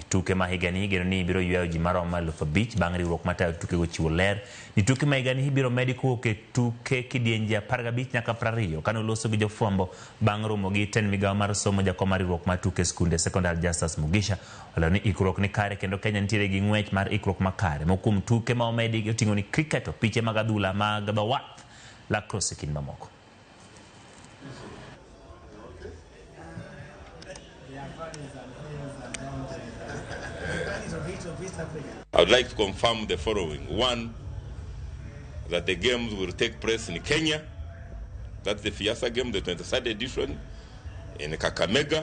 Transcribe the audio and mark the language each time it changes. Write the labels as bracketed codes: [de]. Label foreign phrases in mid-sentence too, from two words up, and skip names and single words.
[luo] Tuke ma higani geno ni biro ywayo ji maromo 5,000 bang' riwruok matayo tuke go chiwo ler ni tuke ma higani biro medi kowuok e tuke kidienje 15 nyaka 20 kano loso gi jofwambo bang' romo gi ten migawo mar somo jakom mar riwruok mar tuke skunde sekondar Justus Mugisha olero ni ikruok ni kare kendo Kenya nitiere gi ng'wech mar ikruok makare mokum tuke ma omedi oting'o ni cricket, piche mag adhula mag dho wath, lacrosse kin mamoko. [en] I would like to confirm the following. One, that the games will take place in Kenya. That's the Fiasa game, the 23rd edition, in Kakamega.